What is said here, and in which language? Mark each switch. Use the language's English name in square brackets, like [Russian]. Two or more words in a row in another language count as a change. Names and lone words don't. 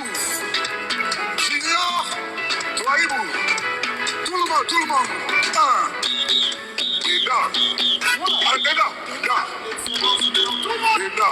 [French] Junior, Touaïbou. Tout le monde. Un. Deda. Deda.